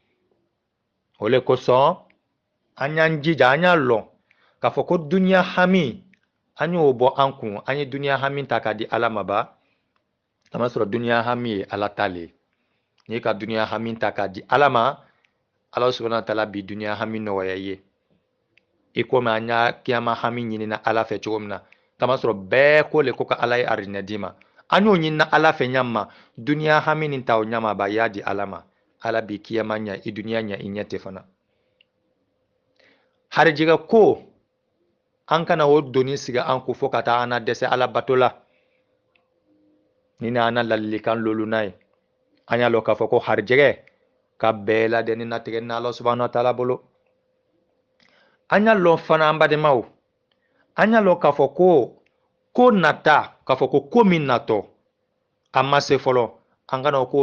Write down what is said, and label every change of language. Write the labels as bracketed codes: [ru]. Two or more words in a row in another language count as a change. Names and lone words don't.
[bm] o le kosɔn an y'an jija an y'a lɔn k'a fɔ ko duniya hami an y'o bɔ an kun an ye duniya hami ta k'a di ala ma ba a ma sɔrɔ duniya hami ye ala ta le n'i ka duniya hami ta k'a di ala ma ala [ar] سبحانه وتعالى [bm] bi duniya hami nɔgɔya ye i komi an y'a kiyama hami ɲinina ala fɛ cogo min na kama sɔrɔ bɛɛ ko le ko ka ala ye arijinɛ d'i ma an y'o ɲinina ala fɛ ɲama duniya hami nin ta o ɲama ba y'a di ala ma ala bi kiyama ɲa i duniya ɲa i ɲɛ tɛ fana harijɛgɛ ko an kana o doni sigi an ko fo ka taa an na dɛsɛ ala bato la ni na an na ladilikan lolu n'a ye an y'a lɔn k'a fɔ ko harijɛgɛ ka bɛɛ lajɛlen natigɛ ni ala [ar] سبحانه وتعالى [bm] bolo an y'a lɔn fana an badenmaw an y'a lɔn k'a fɔ ko nata k'a fɔ ko ko min natɔ a ma se fɔlɔ an kana o ko